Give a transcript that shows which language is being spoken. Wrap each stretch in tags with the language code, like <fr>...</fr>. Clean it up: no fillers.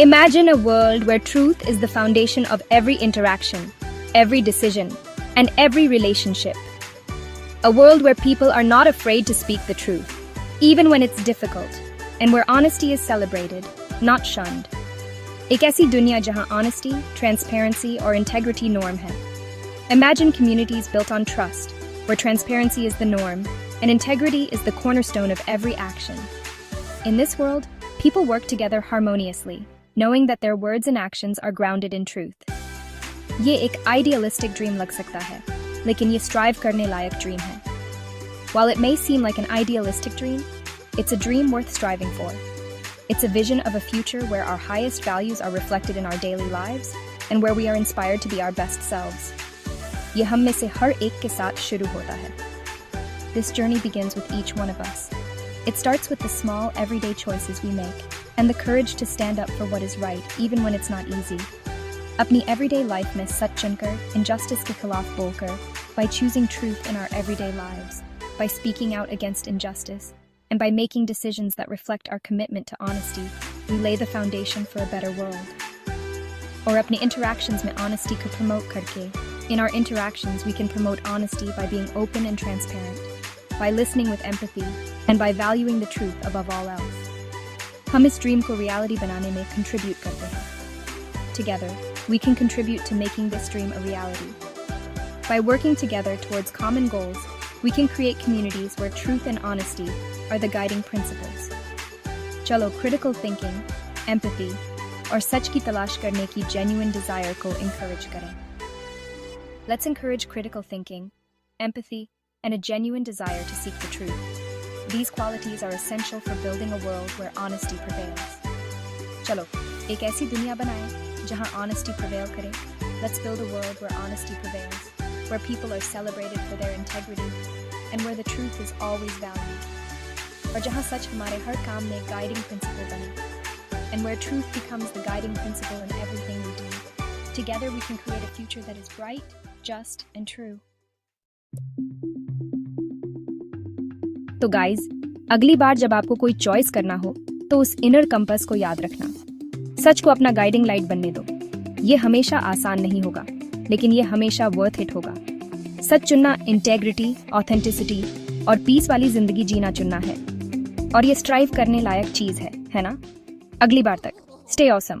<en>Imagine a world where truth is the foundation of every interaction, every decision and every relationship. A world where people are not afraid to speak the truth, even when it's difficult, and where honesty is celebrated, not shunned.</en> <hi>एक ऐसी दुनिया जहां honesty, transparency और integrity norm है।</hi> <en>Imagine communities built on trust, where transparency is the norm and integrity is the cornerstone of every action. In this world, people work together harmoniously, knowing that their words and actions are grounded in truth.</en> <hi>ये एक idealistic dream लग सकता है, लेकिन ये strive करने लायक dream है.</hi> <en>While it may seem like an idealistic dream, it's a dream worth striving for. It's a vision of a future where our highest values are reflected in our daily lives and where we are inspired to be our best selves.</en> <hi>ये हम में से हर एक के साथ शुरू होता है.</hi> <en>This journey begins with each one of us. It starts with the small, everyday choices we make and the courage to stand up for what is right, even when it's not easy. अपनी everyday life में सच चुनकर, injustice के खिलाफ बोलकर, by choosing truth in our everyday lives, by speaking out against injustice, and by making decisions that reflect our commitment to honesty, we lay the foundation for a better world. और अपने interactions में honesty को promote करके, in our interactions we can promote honesty by being open and transparent, by listening with empathy, and by valuing the truth above all else.</en> <hi>हम इस dream को reality बनाने में contribute करते हैं.</hi> <en>Together, we can contribute to making this dream a reality. By working together towards common goals, we can create communities where truth and honesty are the guiding principles.</en> <hi>चलो critical thinking, empathy, और सच की तलाश करने की genuine desire को encourage करें.</hi> <en>Let's encourage critical thinking, empathy, and a genuine desire to seek the truth. These qualities are essential for building a world where honesty prevails.</en> <hi>चलो, एक ऐसी दुनिया बनाएं जहां honesty prevail करे. Let's build a world where honesty prevails.</hi> <en>where people are celebrated for their integrity and where the truth is always valued. और जहाँ सच हमारे हर काम में guiding principle बने, and where truth becomes the guiding principle in everything we do. Together we can create a future that is bright, just, and true.</en> <hi>तो guys, अगली बार जब आपको कोई चॉइस करना हो तो उस इनर कंपास को याद रखना। सच को अपना गाइडिंग लाइट बनने दो। ये हमेशा आसान नहीं होगा, लेकिन ये हमेशा वर्थ इट होगा। सच चुनना इंटेग्रिटी, ऑथेंटिसिटी और पीस वाली जिंदगी जीना चुनना है, और ये स्ट्राइव करने लायक चीज है ना? अगली बार तक स्टे ऑसम।</hi>